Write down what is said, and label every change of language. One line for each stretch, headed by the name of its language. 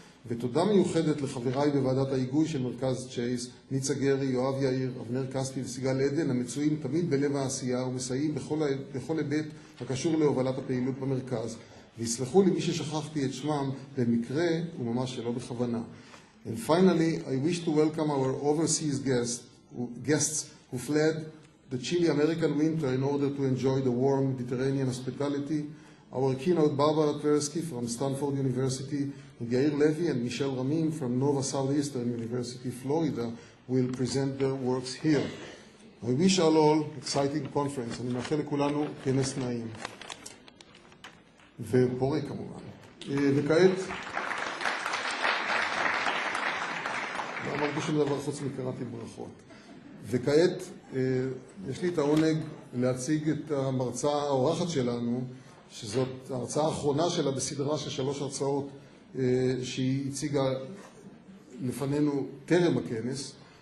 Hebrew: ותודה מיוחדת לחבריי בוועדת ההיגוי של מרכז צ'ייס, ניצה גרי, יואב יאיר, אבנר כספי וסיגל עדן, המצויים תמיד בלב העשייה ומסייעים בכל היבט הקשור להובלת הפעילות במרכז. ויסלחו לי מי ששכחתי את שמם במקרה וממש שלא בכוונה.
English: And finally, I wish to welcome our overseas guests who fled the chilly American winter in order to enjoy the warm Mediterranean hospitality. Our keynote Barbara Tversky from Stanford University, and Yair Levy and Michelle Ramim from Nova Southeastern University, Florida, will present their works here. I wish all exciting conference.
Hebrew: אני מאחל לכולנו כנס נעים. ופורה כמובן. וכעת, לא אמרתי שום דבר חוץ מקראתי ברכות. וכעת, יש לי את העונג להציג את המרצה האורחת שלנו, שזאת ההרצאה האחרונה שלה בסדרה של 3 הרצאות שהיא הציגה לפנינו טרם הכנס.